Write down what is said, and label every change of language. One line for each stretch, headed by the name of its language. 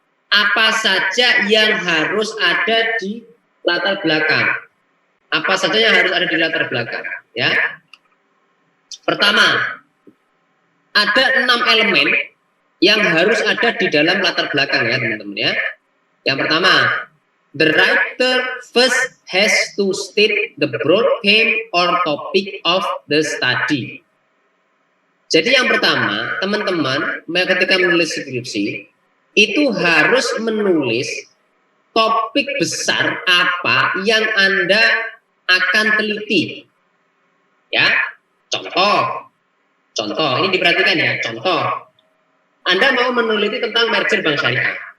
Indonesian: Apa saja yang harus ada di latar belakang? Apa saja yang harus ada di latar belakang, ya? Pertama, ada 6 elemen yang harus ada di dalam latar belakang, ya teman-teman, ya. Yang pertama,
English: the writer first has to state the broad theme or topic of the study.
Indonesian: Jadi yang pertama, teman-teman ketika menulis skripsi, itu harus menulis topik besar apa yang Anda akan teliti. Ya, contoh, ini diperhatikan ya, contoh. Anda mau meneliti tentang merger bank syariah.